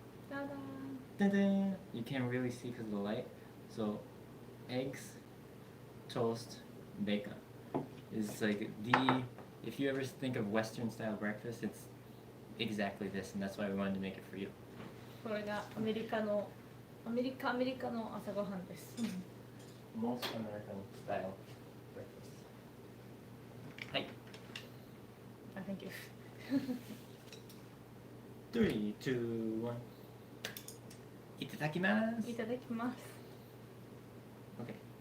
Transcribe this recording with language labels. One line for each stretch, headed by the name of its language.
English: Ta-da! Ta-da! You can't really see because of the light. So eggs, toast, bacon. Is like if you ever think of Western style breakfast, it's exactly this, and that's why we wanted to make it for you.
Japanese: これがアメリカの朝ごはんです。
English: Most American style breakfast.
Japanese: はい。
English: Thank you. 3, 2, 1.
Japanese: いただきます。いただきます。
English: Okay.